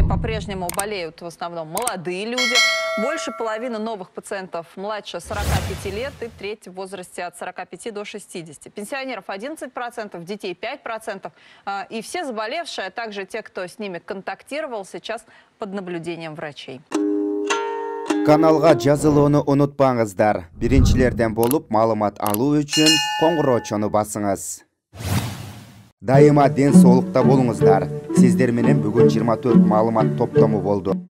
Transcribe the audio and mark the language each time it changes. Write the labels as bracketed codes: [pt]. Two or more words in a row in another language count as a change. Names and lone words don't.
[ru] По-прежнему болеют в основном молодые люди. Больше половины новых пациентов младше 45 лет и треть в возрасте от 45 до 60. Пенсионеров 11%, детей 5%. И все заболевшие, а также те, кто с ними контактировал, сейчас под наблюдением врачей. [ky] Каналга жазылууну унутпаңыздар. Биринчилерден болуп маалымат алуу үчүн коңгуроочону басыңыз. Дайыма ден соолукта болуңуздар. Сиздер менен бүгүн 24 маалымат топтому болду.